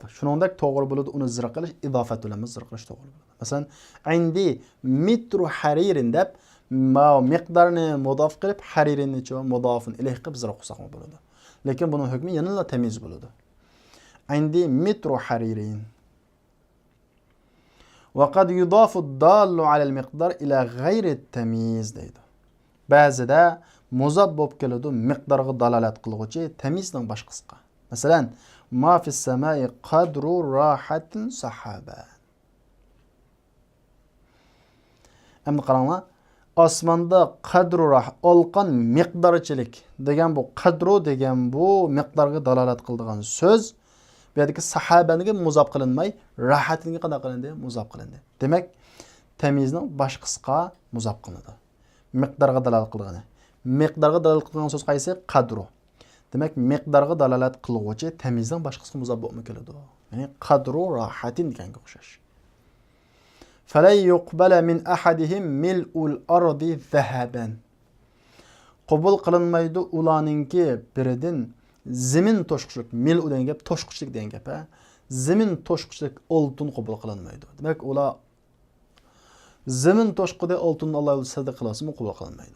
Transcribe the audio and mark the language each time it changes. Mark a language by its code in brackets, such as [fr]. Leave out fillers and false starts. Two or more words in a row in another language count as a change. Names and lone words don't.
[uz] Shuningdek to'g'ri bo'ladi uni zir qilish, idofat bilan zir qilish to'g'ri bo'ladi. Masalan, [ar] عندي متر حرير [uz] deb miqdorni mudof qilib, haririnni mudofun ilayhi qilib zir o'qisaqmi bo'ladi. Lekin buning hukmi yanada tamiz bo'ladi. [ar] عندي متر حرير. وقد يضاف الدال على المقدار إلى غير التمييز deydi. [uz] Ba'zida muzab bo'lib keladi miqdorga dalolat qiluvchi tamizning boshqasiga. Masalan, [ar] ما في السماء قدر راحة سحابا. [uz] Endi qaranglar, osmonda [ar] قدر راح [uz] olqon miqdorchilik degan bu qadru degan bu miqdorga dalolat qiladigan so'z bu yerdagi sahabaniga muzab qilinmay, rahatinga qanday qilindi? Muzab qilindi. Demak, tamizning boshqasiga muzab qilinadi. Miqdorga dalolat qilgani. Miqdorga dalolat qilgan so'z qaysi? Qadru. Demak, miqdorga dalolat qiluvchi tamizdan boshqasiga muzab bo'lib keladi. Ya'ni [ar] قدر راحة [uz] deganga o'xshash. [ar] فلا يقبل من أحدهم ملء الأرض ذهبا. [uz] Qabul qilinmaydi ularningki biridan zimin to'shqichlik, mil'u degan gap to'shqichlik degan gap, ha. Zimin to'shqichlik oltin qabul qilinmaydi. Demak, ular zimin to'shqida oltinni Alloh yo'lida sadaqat qilasimi qabul qilinmaydi.